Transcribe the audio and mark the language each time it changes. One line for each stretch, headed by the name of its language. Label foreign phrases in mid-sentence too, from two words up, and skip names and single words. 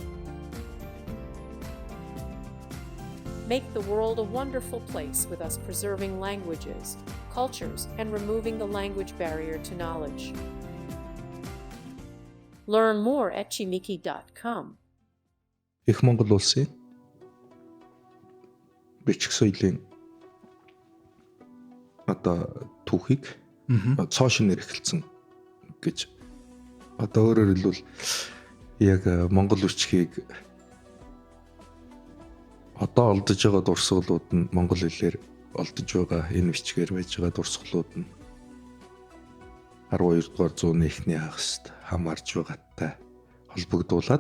English: Make the world a wonderful place with us preserving languages, cultures, and removing the language barrier to knowledge. Learn more at chimiki.com.
Mongolian: Их Монгол улсын бичих соёлын одоо түүхийг Мгм. цоо шинээр эхэлсэн гэж. Одоо өөрөөр хэлбэл яг монгол бичгийг одоо олдож байгаа дурсгалууд нь монгол хэлээр олдож байгаа энэ бичгээр байж байгаа дурсгалууд нь 12 дугаар зууны эхний хагаст хамаарж байгаатай холбогдуулаад